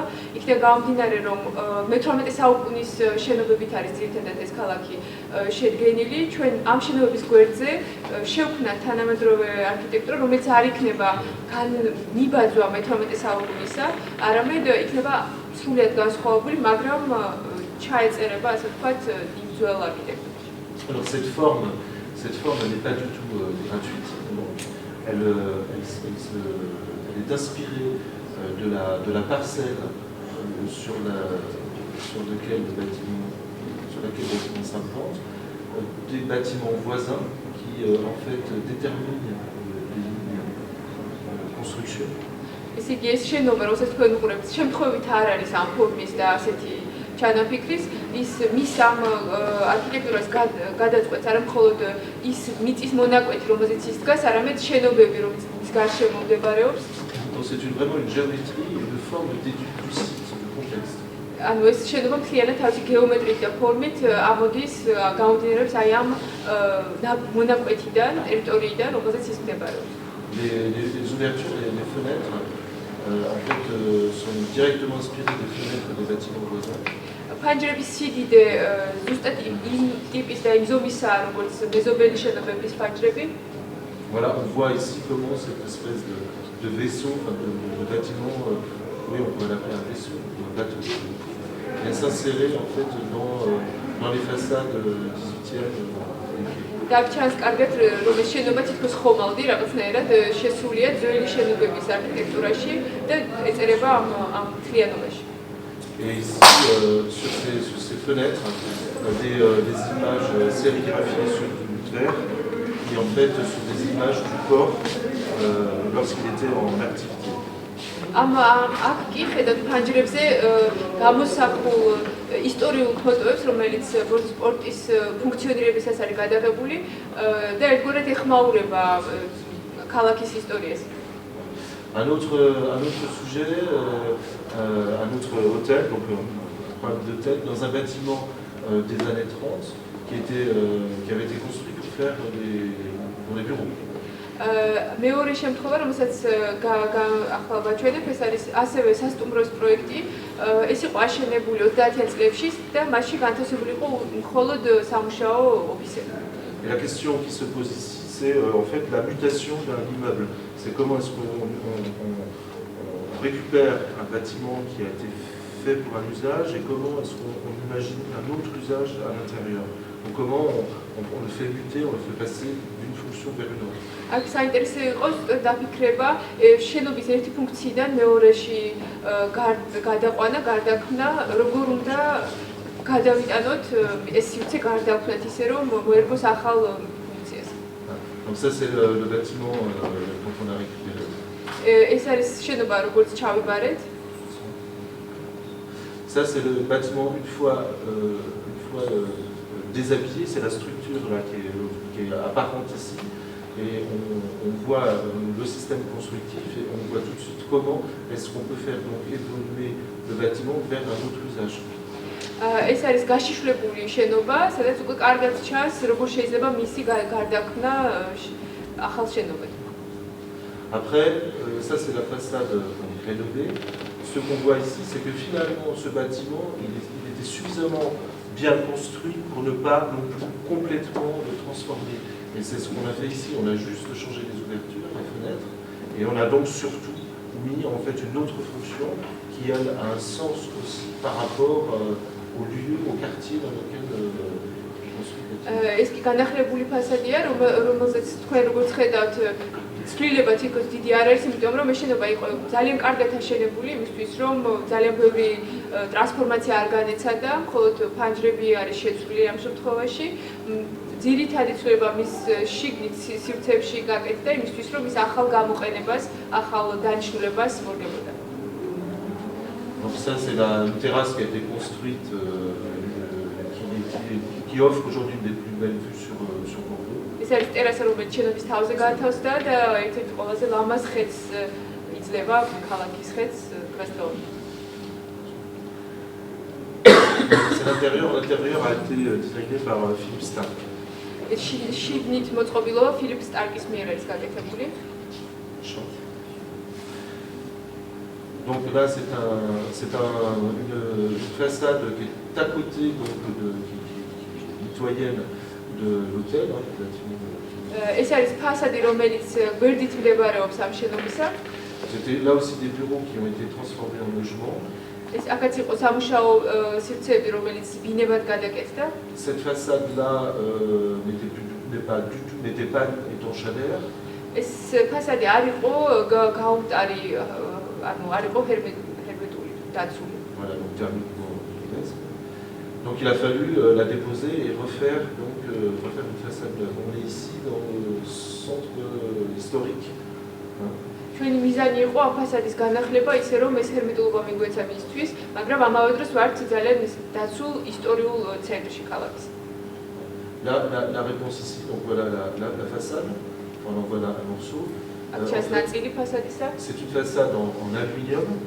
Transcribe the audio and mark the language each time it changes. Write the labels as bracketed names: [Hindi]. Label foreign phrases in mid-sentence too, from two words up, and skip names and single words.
[Georgian] იქიდან გამომდინარე, რომ მე-18 საუკუნის შენობებით არის ძირითადად ეს ქალაქი შედგენილი. ჩვენ ამ შენობების გვერდზე შევქმნა თანამედროვე არქიტექტურა, რომელიც არ იქნება განმიბაძვა მე-18 საუკუნისა, არამედ იქნება სრულიად განსხვავებული, მაგრამ ჩაეწერება, ასე ვთქვათ, იმ ძველ არქიტექტურაში. [French] Alors cette forme elle n'est pas du tout gratuite. Elle est inspirée de la parcelle sur laquelle le bâtiment s'implante, des bâtiments voisins qui en fait déterminent les lignes de construction. [Georgian] ესე იგი ეს შენობა, როდესაც თქვენ უყურებთ, შემთხვევით არ არის ამ ფორმის და ასეთი ჩანაფიქრის, ის მის ამ არქიტექტურას გადაწყვეტს არა მხოლოდ ის მიწის მონაკვეთი, რომელზეც ის დგას, არამედ შენობები, რომელიც მის გარშემო მდებარეობს. [French] Donc c'est vraiment une géométrie et une forme d'étude du site, du contexte. [Georgian] ანუ ეს შენობა მთლიანად თავისი გეომეტრიით და ფორმით ამოდის, გამომდინარეობს აი ამ მონაკვეთიდან, ტერიტორიიდან, რომელზეც ის მდებარეობს. [French] Les ouvertures et les fenêtres en fait, sont directement inspirées des fenêtres des bâtiments voisins. [Georgian] ფანჯრების სიდიდე ზუსტად იმ ტიპის და იმ ზომისაა, როგორც მეზობელი შენობების ფანჯრები. [French] Voilà, on voit ici comment cette espèce de vaisseau, de bâtiment, oui, on pourrait l'appeler un vaisseau, un bateau, vient s'insérer en fait dans les façades 18e. [Georgian] Დაგჩანს კარგად, რომ ეს შენობა თითქოს ხომალდი რაღაცნაირად შესულია ძველი შენობების არქიტექტურაში და ეწერება ამ მთლიანობაში. [French] Et ici, sur ces fenêtres, des images sérigraphiées sur du verre, qui en fait sont des images du port lorsqu'il était en activité. [Georgian] აქ კი ხედავთ ფანჯრებზე გამოსახულ ისტორიულ ფოტოებს, რომელიც სპორტის ფუნქციონირებისას არის გადაღებული და ერთგვარად ეხმაურება ქალაქის ისტორიას. [French] Un autre sujet, un autre hôtel, donc un problème d'hôtel, dans un bâtiment des années 30 qui avait été construit pour faire pour les bureaux. [Georgian] მეორე შემთხვევა, რომელსაც ახლა ვაჩვენებ, ეს არის ასევე სასტუმროს პროექტი. ეს იყო აშენებული 30-იან წლებში და მასში განთავსებული იყო მხოლოდ სამუშაო ოფისები. [French] Et la question qui se pose ici, c'est en fait la mutation d'un immeuble. C'est comment est-ce qu'on récupère un bâtiment qui a été fait pour un usage et comment est-ce qu'on imagine un autre usage à l'intérieur. Donc comment on le fait muter, on le fait passer d'une fonction vers une autre. [Georgian] აქ საინტერესო იყო დაფიქრება შენობის ერთი ფუნქციიდან მეორეში გადაყვანა, გარდაქმნა, როგორ უნდა გადავიტანოთ ეს სივრცე გარდაქმნათ ისე რომ მოერგოს ახალ ფუნქციას. [French] Donc ça c'est le bâtiment dont on a récupéré. [Georgian] ეს არის შენობა, როგორც ჩავიბარეთ. [French] Ça c'est le bâtiment une fois déshabillé, c'est la structure là qui est apparente ici. Et on voit le système constructif et on voit tout de suite comment est-ce qu'on peut faire donc évoluer le bâtiment vers un autre usage. [Georgian] ეს არის გაშიშვლებული შენობა, სადაც უკვე კარგად ჩანს, როგორ შეიძლება მისი გარდაქმნა ახალ შენობად. [French] Après, ça c'est la façade rénovée. Ce qu'on voit ici, c'est que finalement ce bâtiment, il était suffisamment bien construit pour ne pas non plus complètement le transformer. Et c'est ce qu'on a fait ici, on a juste changé les ouvertures, les fenêtres, et on a donc surtout mis en fait une autre fonction qui elle, a un sens aussi par rapport au lieu, au quartier dans lequel on construit le bâtiment. [Georgian] ეს კი განახლებული ფასადია, რომელზეც თქვენ როგორც ხედავთ, ცვლილება თითქოს დიდი არ არის, იმიტომ რომ ეს შენობა იყო ძალიან კარგად აშენებული, იმისთვის რომ ძალიან ბევრი ტრანსფორმაცია არ განეცადა, მხოლოდ ფანჯრები არის შეცვლილი ამ შემთხვევაში. ძირითადი ცვლილება მის შიგნით სივრცეებში გაკეთდა, იმისთვის რომ ის ახალ გამოყენებას, ახალ დანიშნულებას მორგებოდა. [French] Donc ça c'est la terrasse qui a été construite, qui offre aujourd'hui une des plus belles vues sur Bordeaux. [Georgian] ეს არის ტერასა, რომელიც შენობის თავზე გაათავსდა და ერთ-ერთ ყველაზე ლამაზ ხედს იძლევა ქალაქის ხედს დღესდღეობით. [French] L'intérieur a été designé par Philippe Starck. [Georgian] შიგნით მოწყობილობა ფილიპ სტარკის მიერ არის გაკეთებული. [French] Donc là, c'est une façade qui est à côté donc, mitoyenne de l'hôtel. [Georgian] ეს არის ფასადი, რომელიც გვერდით მდებარეობს ამ შენობისა. [French] C'était là aussi des bureaux qui ont été transformés en logements. [Georgian] ეს აქაც იყო სამუშაო სივრცეები, რომელიც ბინებად გადაკეთდა. [French] Cette façade-là n'était pas étanche-à-l'air. [Georgian] ეს ფასადი არ იყო გაუმტარი, ანუ არ იყო ჰერმეტული, დაცული. [French] Voilà, donc thermiquement funeste. Donc il a fallu la déposer et refaire une façade. On est ici dans le centre historique. [Georgian] ჩვენი მიზანი იყო ამ ფასადის განახლება ისე რომ ეს ჰერმეტულობა მიგვეცა მისთვის, მაგრამ ამავე დროს ვართ ძალიან დაცულ ისტორიულ ცენტრში ქალაქის. [French] La réponse ici, donc voilà la façade, on en voit là un morceau. C'est une façade en aluminium.